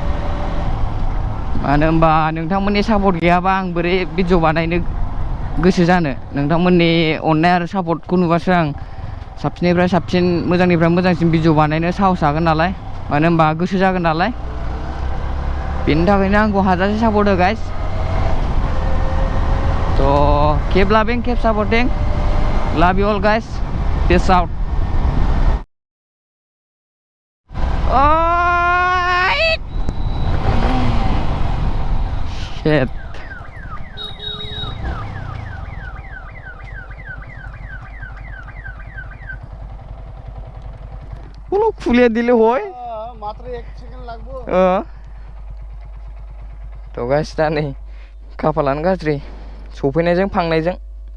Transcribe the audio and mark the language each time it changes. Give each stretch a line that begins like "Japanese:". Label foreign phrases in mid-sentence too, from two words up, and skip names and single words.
Bodo: मानो होनबा नोंथांमोननि सापर्ट गैयाबा आं बोरै भिडिअ बानायनो गोसो जानो नोंथांमोननि अननाय आरो सापर्टखौ नुबासो आं साबसिननिफ्राय साबसिन मोजांनिफ्राय मोजांसिन भिडिअ बानायनो साहस जागोन नालाय मानो होनबा गोसो जागोन नालाय बेनि थाखायनो आंखौ हाजासे सापर्ट हो गाइस
English: थ' keep loving keep supporting love you all guys peace out shit
Bangla: বলো খুলে দিলে হয় মাত্র 1 সেকেন্ড লাগবে
Bodo: थ' गाइस दा नै खाफालानो गाज्रि सफैनायजों फांनायजों